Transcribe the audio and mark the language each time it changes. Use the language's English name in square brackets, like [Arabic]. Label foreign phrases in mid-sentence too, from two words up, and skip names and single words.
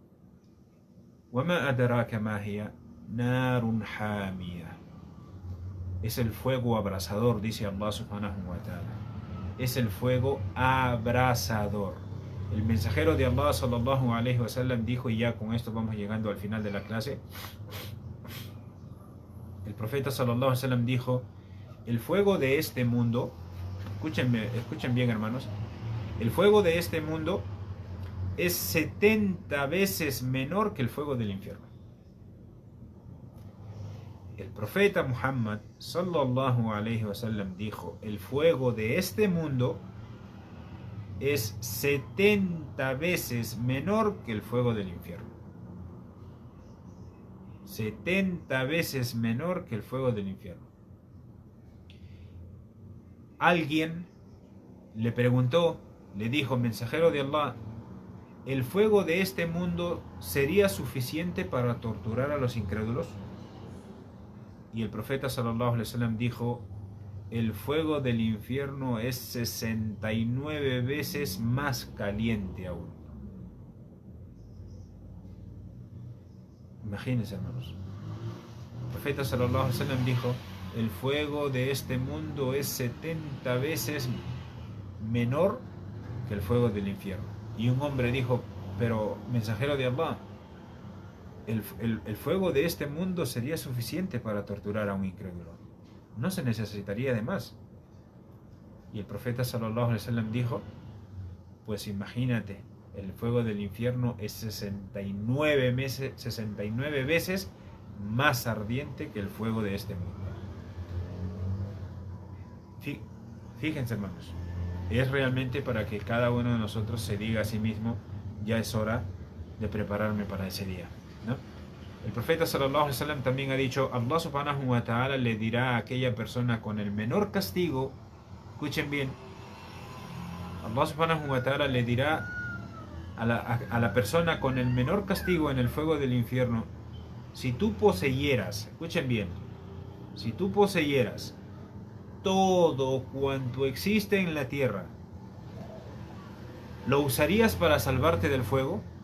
[Arabic] وَمَا أَدْرَاكَ مَا هِيَ نَارٌ حَامِيَةٌ. [Spanish] Es el fuego abrasador, dice [Arabic] الله سبحانه وتعالى. [Spanish] Es el fuego abrasador. El mensajero de Allah [Arabic] صلى الله عليه وسلم [Spanish] dijo, y ya con esto vamos llegando al final de la clase, el profeta [Arabic] صلى الله عليه وسلم [Spanish] dijo: el fuego de este mundo, escuchen bien, hermanos, el fuego de este mundo es 70 veces menor que el fuego del infierno. El profeta Muhammad [Arabic] صلى الله عليه وسلم [Spanish] dijo: el fuego de este mundo es 70 veces menor que el fuego del infierno. 70 veces menor que el fuego del infierno. Alguien le preguntó, le dijo: mensajero de Allah, ¿el fuego de este mundo sería suficiente para torturar a los incrédulos? Y el profeta [Arabic] صلى الله عليه وسلم [Spanish] dijo: el fuego del infierno es 69 veces más caliente aún. Imagínense, hermanos. El profeta [Arabic] صلى الله عليه وسلم [Spanish] dijo: el fuego de este mundo es 70 veces menor que el fuego del infierno. Y un hombre dijo, pero mensajero de Allah, el fuego de este mundo sería suficiente para torturar a un incrédulo, no se necesitaría de más. Y el profeta [Arabic] صلى الله عليه وسلم [Spanish] dijo, pues imagínate, el fuego del infierno es 69 veces más ardiente que el fuego de este mundo. Fíjense, hermanos, es realmente para que cada uno de nosotros se diga a sí mismo, ya es hora de prepararme para ese día, ¿no? El profeta [Arabic] صلى الله عليه وسلم [Spanish] también ha dicho, [Arabic] الله سبحانه وتعالى [Spanish] le dirá a aquella persona con el menor castigo, escuchen bien, [Arabic] الله سبحانه وتعالى [Spanish] le dirá a la persona con el menor castigo en el fuego del infierno, si tú poseyeras, escuchen bien, si tú poseyeras todo cuanto existe en la tierra, ¿lo usarías para salvarte del fuego?